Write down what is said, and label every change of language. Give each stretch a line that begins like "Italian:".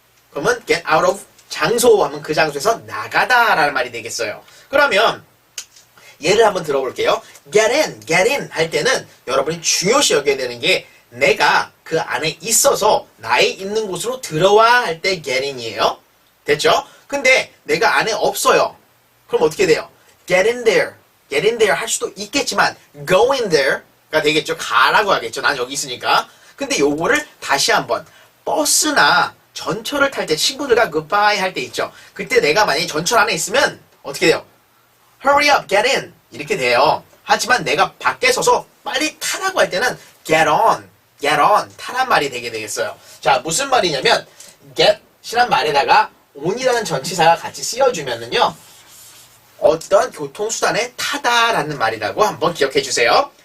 Korean: 그러면 get out of 장소 하면 그 장소에서 나가다라는 말이 되겠어요. 그러면 예를 한번 들어볼게요. get in 할 때는 여러분이 중요시 여겨야 되는 게 내가 그 안에 있어서 나의 있는 곳으로 들어와 할 때 get in이에요. 됐죠? 근데 내가 안에 없어요. 그럼 어떻게 돼요?
English: get in there
Korean: 할 수도 있겠지만
English: go in there
Korean: 가 되겠죠. 가라고 하겠죠. 난 여기 있으니까. 근데 요거를 다시 한번 버스나 전철을 탈 때 친구들과 goodbye 할 때 있죠. 그때 내가 만약에 전철 안에 있으면 어떻게 돼요?
English: hurry up, get in
Korean: 이렇게 돼요. 하지만 내가 밖에 서서 빨리 타라고 할 때는 get on 타란 말이 되게 되겠어요. 자, 무슨 말이냐면 get이란 말에다가 on이라는 전치사가 같이 쓰여주면은요, 어떤 교통수단에 타다라는 말이라고 한번 기억해 주세요.